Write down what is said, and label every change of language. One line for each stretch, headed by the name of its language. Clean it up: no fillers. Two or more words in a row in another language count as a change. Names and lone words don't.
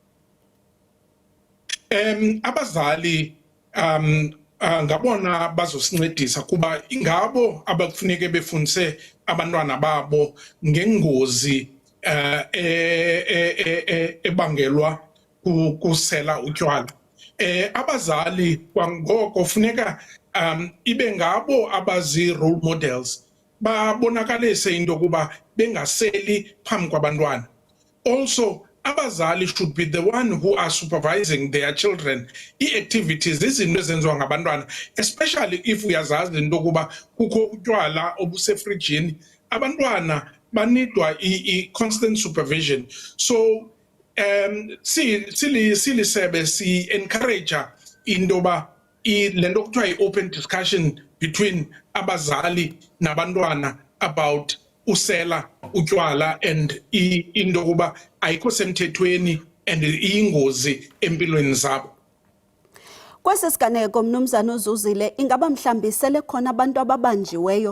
Xhosa: Abazali ngabona bazosincedisa kuba ingabo abakufuneke befundise abantwana babo ngengozi ebangelwa kusela utywala. Abazali kwangoko funeka ibe ngabo abazi
English: role models,
Xhosa: babonakalise into yokuba bengaseli phambi kwabantwana. Also abazali
English: should be the one who are supervising their children
Xhosa: i-activities izinto ezenziwa ngabantwana,
English: especially if
Xhosa: uyazazi into yokuba kukho utywala obusefrijini. Abantwana banidwa i-
English: constant supervision.
Xhosa: So silisebe si-encourage into yoba lento kuthiwa i-
English: open discussion between
Xhosa: abazali nabantwana
English: about usela utywala and
Xhosa: into yokuba ayikho semthethweni and iyingozi empilweni zabo. Kwesi siganeko mnumzana uZuzile, ingaba mhlambi sele khona abantu ababanjiweyo?